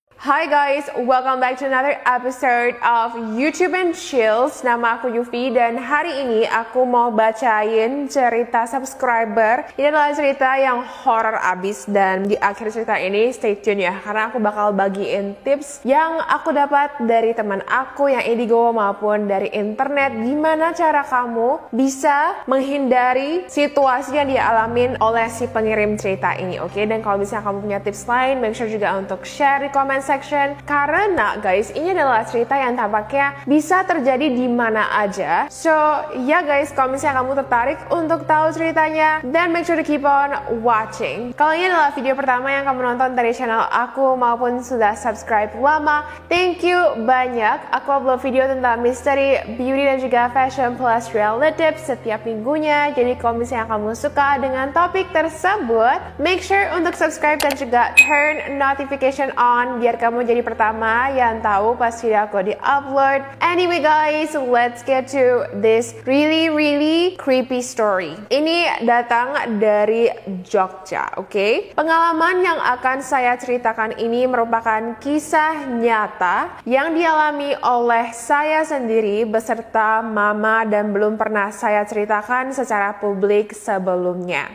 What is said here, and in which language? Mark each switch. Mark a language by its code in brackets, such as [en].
[en] Hi guys, welcome back to another episode of YouTube and Chills. [id] Nama aku Yufi dan hari ini aku mau bacain cerita subscriber. Ini adalah cerita yang horror abis dan di akhir cerita ini [en] stay tune [id] ya, karena aku bakal bagiin tips yang aku dapat dari teman aku yang indigo maupun dari internet. Gimana cara kamu bisa menghindari situasi yang dialamin oleh si pengirim cerita ini, oke? Dan kalau misalnya kamu punya tips lain, [en] make sure [id] juga untuk share di comment section. Karena guys, ini adalah cerita yang tampaknya bisa terjadi di mana aja. So ya guys, kalau misalnya kamu tertarik untuk tahu ceritanya, [en] then make sure to keep on watching. [id] Kalau ini adalah video pertama yang kamu nonton dari channel aku maupun sudah subscribe lama, [en] thank you [id] banyak. Aku upload video tentang misteri, beauty dan juga fashion plus relative setiap minggunya. Jadi kalau misalnya kamu suka dengan topik tersebut, [en] make sure [id] untuk subscribe dan juga [en] turn notification on [id] biar kamu jadi pertama yang tahu pas video aku di-upload. [en] Anyway guys, let's get to this really creepy story. [id] Ini datang dari Jogja, oke? Pengalaman yang akan saya ceritakan ini merupakan kisah nyata yang dialami oleh saya sendiri beserta mama dan belum pernah saya ceritakan secara publik sebelumnya.